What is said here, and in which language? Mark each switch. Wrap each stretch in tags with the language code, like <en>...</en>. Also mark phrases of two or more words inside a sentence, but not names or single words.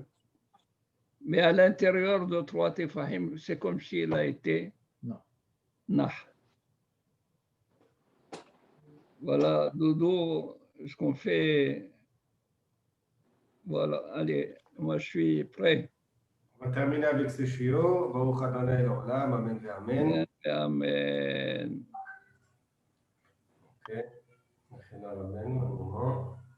<fr>Mais à l'intérieur de 3 tefahim, c'est comme s'il a été nah. Voilà, Doudou, ce qu'on fait. Voilà, allez, moi je suis prêt. On va terminer avec ce shiur.</fr> <he>ברוך ה' לעולם,</he> <fr>amen et amen. Amen. Ok. Un moment.</fr>